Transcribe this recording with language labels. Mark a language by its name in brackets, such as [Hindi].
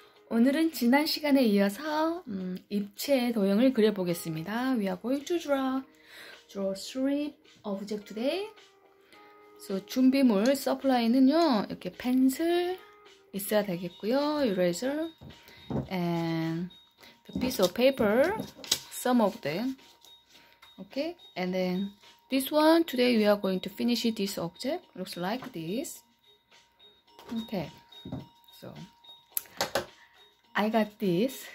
[Korean] 오늘은 지난 시간에 이어서 입체 도형을 그려보겠습니다. [English] We are going to draw three objects today. [Korean] So, 준비물 서플라이는요, 이렇게 펜슬 있어야 되겠고요. [English] eraser and the piece of paper, some of them. Okay, and then this one today we are going to finish this object. Looks like this. Okay, so I got this.